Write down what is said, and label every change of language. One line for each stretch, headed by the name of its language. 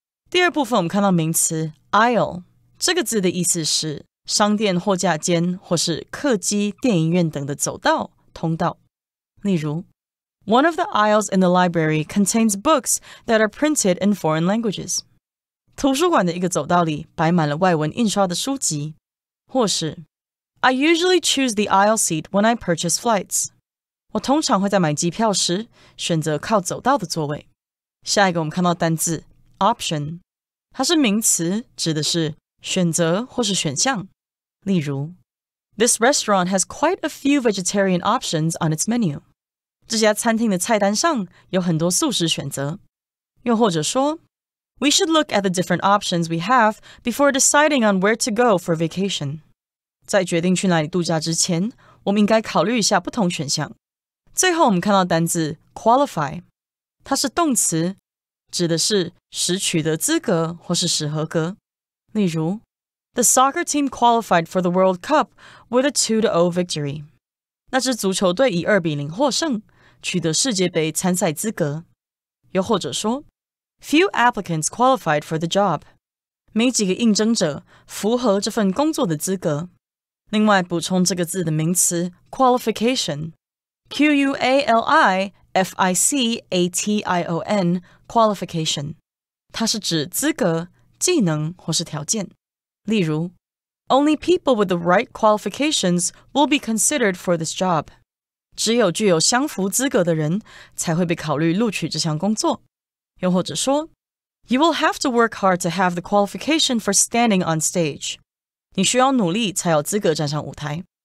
Chinese: 第二部分我们看到名词 aisle 这个字的意思是商店货架间或是客机、电影院等的走道、通道。例如
English: One of the aisles in the library contains books that are printed in foreign languages.
Chinese: 图书馆的一个走道里摆满了外文印刷的书籍。或是
English: I usually choose the aisle seat when I purchase flights.
Chinese: 我通常会在买机票时选择靠走道的座位。下一个我们看到单字option 它是名词，指的是选择或是选项。例如
English: This restaurant has quite a few vegetarian options on its menu.
Chinese: 这家餐厅的菜单上有很多素食选择。又或者说
English: We should look at the different options we have before deciding on where to go for vacation.
Chinese: 在决定去哪里度假之前，我们应该考虑一下不同选项。最后我们看到单字 qualify 它是动词，指的是使取得资格或是使合格。例如
English: The soccer team qualified for the World Cup with a 2-0 victory.
Chinese: 那支足球队以2-0获胜，取得世界杯参赛资格。又或者说
English: Few applicants qualified for the job.
Chinese: 没几个应征者符合这份工作的资格。另外补充这个字的名词 qualification Qualification qualification 它是指资格、技能或是条件。例如
English: Only people with the right qualifications will be considered for this job.
Chinese: 只有具有相符资格的人才会被考虑录取这项工作。又或者说
English: You will have to work hard to have the qualification for standing on stage.
Chinese: 你需要努力才有资格站上舞台。